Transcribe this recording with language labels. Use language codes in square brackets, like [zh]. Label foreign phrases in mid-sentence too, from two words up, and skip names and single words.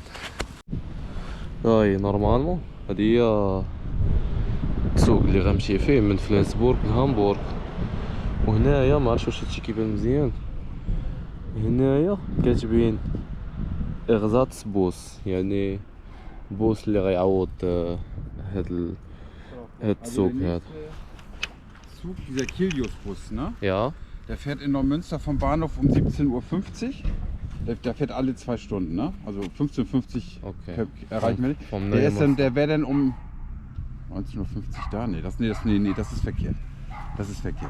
[ar] هاي نورمالمون هادي هي السوق اللي غنمشي فيه من فلانسبورغ لهامبورغ. وهنايا ما عرفتش واش هادشي كيبان مزيان، هنايا كاتبين اغزات بوس، يعني بوس اللي غيعوض هاد السوق هذا. [de] Zug, dieser Kilius-Bus, ne? Ja, Der fährt in Neumünster vom Bahnhof um 17:50 Uhr. Der fährt alle 2 Stunden, ne? Also 15:50 okay. erreichen wir nicht. Vom Der wäre dann um 19:50 Uhr da. Nee, das ist verkehrt. Das ist verkehrt.